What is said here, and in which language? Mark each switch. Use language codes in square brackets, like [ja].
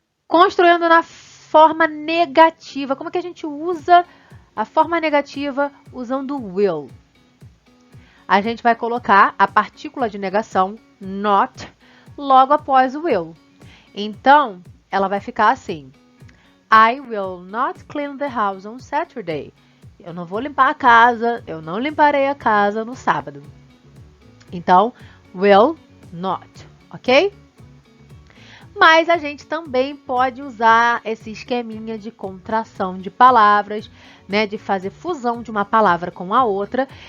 [pt] Construindo na forma negativa. Como é que a gente usa a forma negativa usando will? A gente vai colocar a partícula de negação, not, logo após o will. Então, ela vai ficar assim. [en] I will not clean the house on Saturday. [pt] Eu não vou limpar a casa, eu não limparei a casa no sábado. Então, will not, ok? Mas a gente também pode usar esse esqueminha de contração de palavras, né, de fazer fusão de uma palavra com a outra.